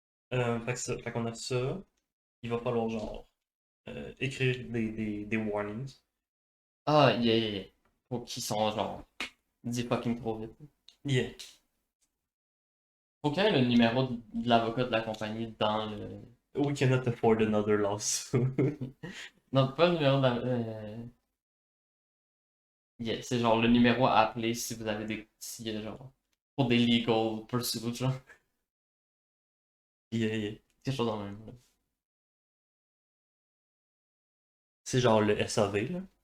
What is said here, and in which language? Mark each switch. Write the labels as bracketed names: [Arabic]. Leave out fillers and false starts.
[French] Fait qu'on a ça. Il va falloir genre écrire des warnings. [English] Ah, yeah. [French] Faut qu'ils sont, genre, dit fucking trop vite. [English] Yeah. [French] Faut qu'il y ait le numéro de l'avocat de la compagnie dans le. [English] We cannot afford another lawsuit. [French] Non, pas le numéro de la. Yeah, c'est genre le numéro à appeler si vous avez des petits, genre, pour des legal pursuits, genre. [English] Yeah. [French] Quelque chose dans le même. C'est genre le SAV, là.